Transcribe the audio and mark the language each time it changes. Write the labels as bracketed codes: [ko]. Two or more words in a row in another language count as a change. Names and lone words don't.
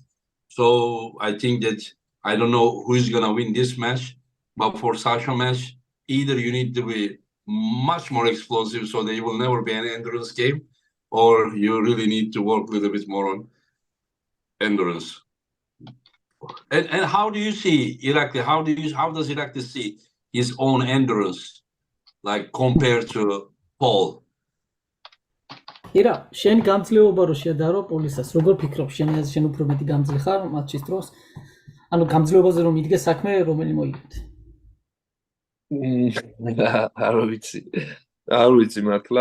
[en] So I think that I don't know who is gonna win this match, but for Sasha match, either you need to be much more explosive so there will never be an endurance game, or you really need to work a little bit more on endurance. And how do you see Irakli? How does Irakli see his own endurance, like compared to Paul? [ka] ირა, შენ გამძლეობა რო შედარო პოლისას, როგორ ფიქრობ, შენ უფრო მეტი გამძლე ხარ მატჩის დროს? ანუ გამძლეობაზე რომ იდგე საქმე, რომელი მოიგებთ? არ ვიცი მართლა.